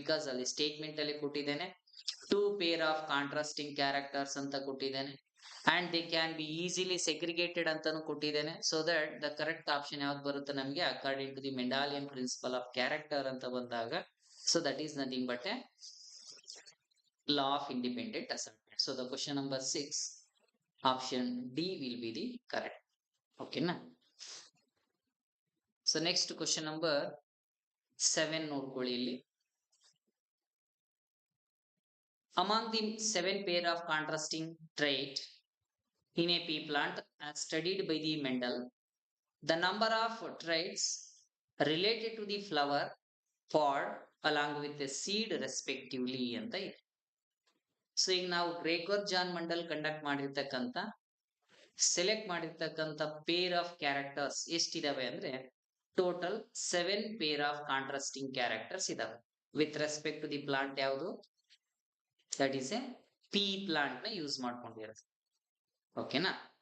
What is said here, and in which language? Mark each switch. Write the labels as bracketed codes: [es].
[en] because ಅಲ್ಲಿ statement [kn] ಅಲ್ಲಿ ಕೊಟ್ಟಿದ್ದೇನೆ [en] two pair of contrasting characters ಅಂತ ಕೊಟ್ಟಿದ್ದೇನೆ, and they can be easily segregated [kn] ಅಂತಾನು ಕೊಟ್ಟಿದ್ದೇನೆ. [en] so that the correct option [kn] ಯಾವ್ದು ಬರುತ್ತೆ ನಮಗೆ, [en] According to the Mendelian principle of character ಅಂತ ಬಂದಾಗ. So that is nothing but a law of independent assignment. So the question number 6, option D will be the correct. Okay na. So next question number 7 [kn] ನೋಡ್ಕೊಳ್ಳಿ ಇಲ್ಲಿ. [en] Among the 7 pair of contrasting trait in a pea plant as studied by the Mendel, the number of traits related to the flower, pod along with the seed respectively [kn] ಅಂತ ಇದೆ. [en] so [kn] ಈಗ ನಾವು [en] Gregor John Mendel conduct ಮಾಡಿರ್ತಕ್ಕಂಥ select ಮಾಡಿರ್ತಕ್ಕಂಥ pair of characters [kn] ಎಷ್ಟಿದಾವೆ ಅಂದ್ರೆ [en] total 7 pair of contrasting characters [kn] ಇದಾವೆ [en] with respect to the plant ಯಾವುದು, that is a P plant ನ [kn] ಯೂಸ್ ಮಾಡ್ಕೊಂಡಿರೋದು. [en] ಓಕೆನಾ.